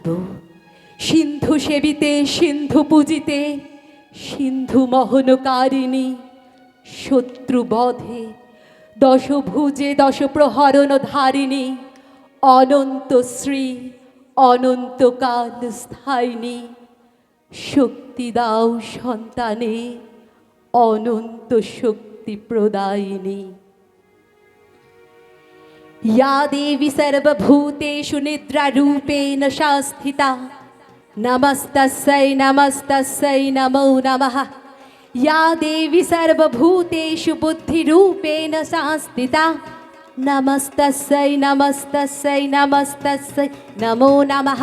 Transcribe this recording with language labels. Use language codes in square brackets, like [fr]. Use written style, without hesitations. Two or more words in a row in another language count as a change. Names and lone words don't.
[bn] সিন্ধু সেবিতে সিন্ধু পূজিতে, সিন্ধু মহনকারিণী, শত্রু বধে দশভুজে দশ প্রহরণ ধারিণী, অনন্ত শ্রী অনন্তকাল স্থায়িনী, শক্তি দাও সন্তানে অনন্ত শক্তি প্রদায়িনী। [sa] या देवी सर्वभूतेषु निद्रारूपेण संस्थिता, नमस्तस्यै नमस्तस्यै नमो नमः। या देवी सर्वभूतेषु बुद्धिरूपेण संस्थिता, नमस्तस्यै नमस्तस्यै नमस्तस्यै नमो नमः।